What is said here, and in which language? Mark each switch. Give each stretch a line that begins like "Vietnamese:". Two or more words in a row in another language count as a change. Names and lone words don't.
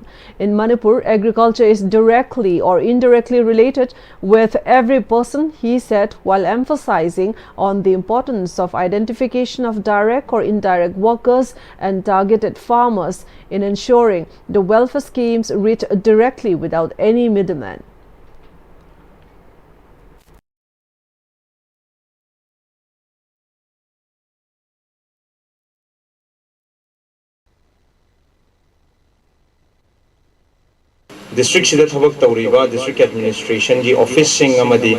English: In Manipur, agriculture is directly or indirectly related with every person, he said, while emphasizing on the importance of identification of direct or indirect workers and targeted farmers in ensuring the welfare schemes reach directly without any middleman.
Manipuri: District Sida Thabak Tauriba,
English: District Administration, the Office
Manipuri: Sing Amadi,